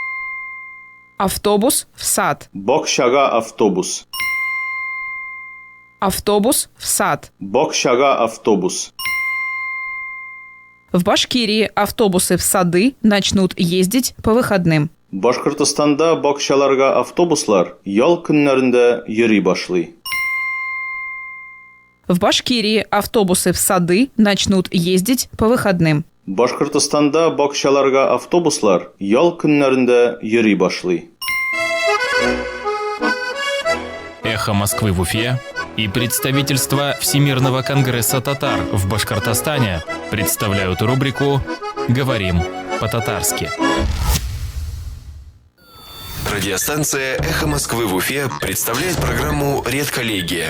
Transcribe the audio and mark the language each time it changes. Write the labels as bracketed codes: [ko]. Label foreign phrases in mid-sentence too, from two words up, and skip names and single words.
[ru] Автобус в сад. [tt] Бокшага автобус. [ru] автобус в сад. [tt] Бокшага автобус. [ru] В Башкирии автобусы в сады начнут ездить по выходным. [tt] Башкортостанда бакчаларга автобуслар ял көннәрендә йөри башлый. [ru] В Башкирии автобусы в сады начнут ездить по выходным. [tt] Башкортостанда бакчаларга автобуслар ял көннәрендә йөри башлый. [ru] Эхо Москвы в Уфе и представительство Всемирного конгресса татар в Башкортостане представляют рубрику «Говорим по-татарски». Радиостанция «Эхо Москвы» в Уфе представляет программу «Редколлегия».